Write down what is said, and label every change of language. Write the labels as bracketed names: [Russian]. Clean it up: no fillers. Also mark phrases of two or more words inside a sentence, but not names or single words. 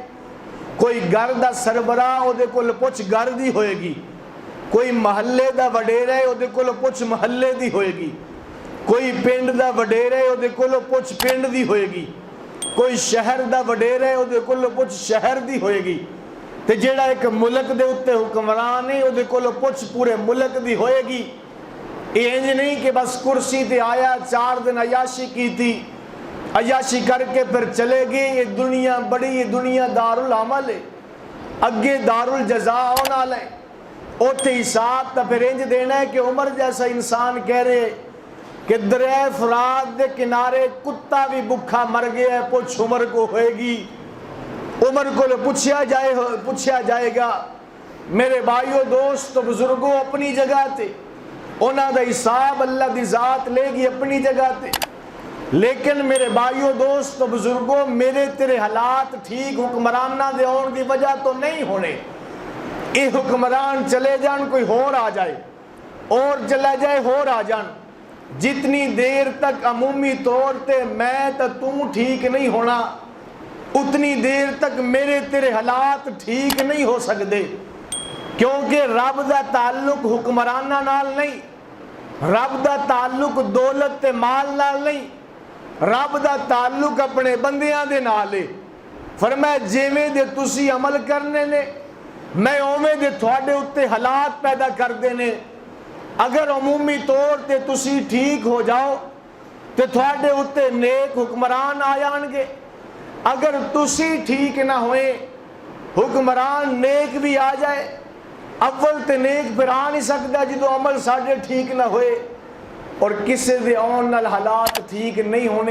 [Punjabi] کوئی گھر دا سربراہ او دے کول پوچھ گھر دی ہوئے گی، کوئی محلے دا وڈیرا ہے او دے کول پوچھ محلے دی ہوئے گی، کوئی پنڈ دا وڈیرا ہے او دے کول پوچھ پنڈ دی ہوئے گی، کوئی شہر دا وڈیرا ہے او دے کول پوچھ شہر دی ہوئے گی، تے جیڑا ایک ملک دے اتے حکمران ہے او دے کول پوچھ پورے ملک دی ہوئے گی۔ یہ انج نہیں کہ بس کرسی تے آیا 4 دن عیاشی کی تھی، عیاشی کر کے پھر چلے گئے۔ یہ دنیا بڑی، یہ دنیا دار العمل ہے، اگے دار الجزا ہونا لے، اوتے حساب تا پھر انج دینا ہے کہ عمر جیسا انسان کہہ رہے کہ دریائے فرات دے کنارے کتا بھی بکھا مر گیا ہے، پوچھ عمر کو ہوئے گی، [Urdu] عمر کو پوچھا جائے گا۔ [Punjabi] میرے بھائیو دوستو بزرگوں، اپنی جگہ تے انہاں دا حساب اللہ دی ذات لے گی اپنی جگہ تے، لیکن میرے بھائیو دوستو بزرگوں، میرے تیرے حالات ٹھیک حکمرانہ دے ہون دی وجہ تو نہیں ہونے۔ اے حکمران چلے جان کوئی ہور آ جائے، اور چلا جائے ہور آ جان، جتنی دیر تک عمومی طور تے میں تا توں ٹھیک نہیں ہونا، اتنی دیر تک میرے تیرے حالات ٹھیک نہیں ہو سکتے، کیونکہ رب دا تعلق حکمرانہ نال نہیں، رب دا تعلق دولت تے مال نال نہیں، رب دا تعلق اپنے بندیاں دے نال ہے۔ فرمایا جیویں دے تسی عمل کرنے نے میں اوویں دے تھوڑے اتے حالات پیدا کر دینے. اگر عمومی طور تے تسی ٹھیک ہو جاؤ تے تھوڑے اتے نیک حکمران آ جان گے. اگر تسی ٹھیک نہ ہوئے حکمران نیک بھی آ جائے. اول تے نیک پھر آ نہیں سکتا جدو عمل ساڈے ٹھیک نہ ہوئے. اور کسے دے آن نال حالات ٹھیک نہیں ہونے.